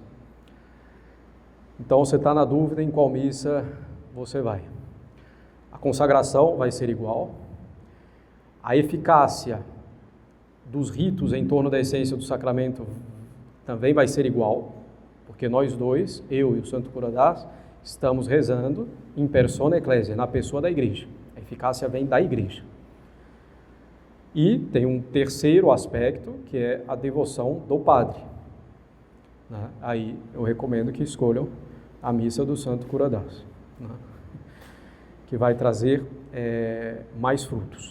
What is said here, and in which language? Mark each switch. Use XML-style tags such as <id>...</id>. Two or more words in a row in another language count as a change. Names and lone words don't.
<pt>Então você está na dúvida em qual missa você vai. A consagração vai ser igual, a eficácia dos ritos em torno da essência do sacramento também vai ser igual, porque nós dois, eu e o Santo Curadás, estamos rezando</pt> <la>in persona ecclesiae,</la> <pt>na pessoa da igreja. A eficácia vem da igreja. E tem um terceiro aspecto, que é a devoção do padre. Aí eu recomendo que escolham a missa do Santo Curadás, que vai trazer mais frutos.</pt>